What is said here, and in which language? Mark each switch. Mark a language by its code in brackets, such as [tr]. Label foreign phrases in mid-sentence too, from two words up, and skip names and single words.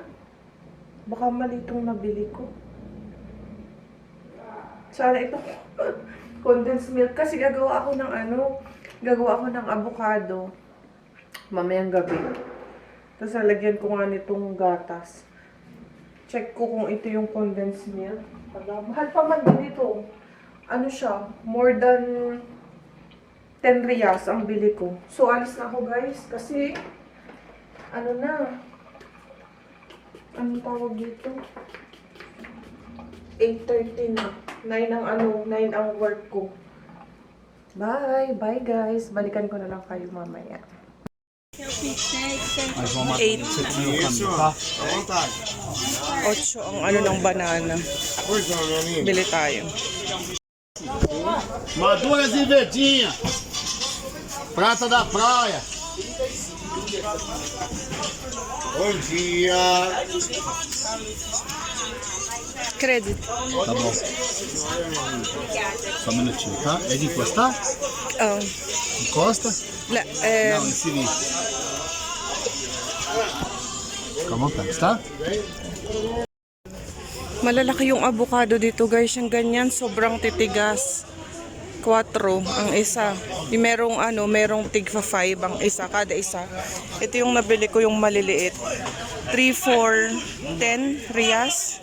[tl] Baka mali itong nabili ko. Sana itong [en] condensed milk. [tl] Kasi gagawa ako ng avocado. Mamayang gabi. Tapos lalagyan ko nga nitong gatas. Check ko kung ito yung [en] condensed milk. [tl] Mahal pa man din ito. Ano siya? [en] More than [tl] 10 riyas ang bili ko. So, alis na ako guys. Kasi, anong tawag dito? 8:30 na. 9 ang work ko. [en] Bye! Bye guys! [tl] Balikan ko na lang kayo mamaya. 8. [pt] Tá? [tl] 8 ang ng banana. Bili tayo. [pt] Maduras e verdinha. Praça da Praia. Bom dia. Credit. Tá bom. Só um minutinho, tá? É de encostar? Encosta? Não, esse vídeo. Fica à vontade, tá? [tl] Malalaki yung avocado dito guys. Yung ganyan, sobrang titigas. 4 ang isa. Yung merong tigfa 5 ang isa, kada isa. Ito yung nabili ko, yung maliliit. 3, 4, 10 riyas.